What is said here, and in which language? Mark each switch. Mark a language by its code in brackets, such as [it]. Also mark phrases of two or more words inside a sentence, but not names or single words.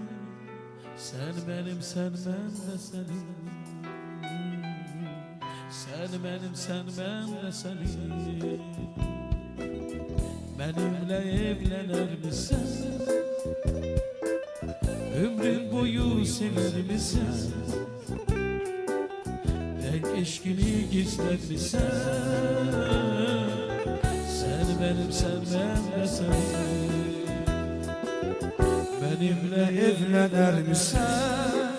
[az] Sən mənim, sən mən də sənin. Sən mənim, sən mən də sənin. Mənimlə evlənər misən? Ömrün boyu sever misən? Tek eşkini gizler misən? [tr] Sen benim, sen ben de sen. Benimle evlenir misin?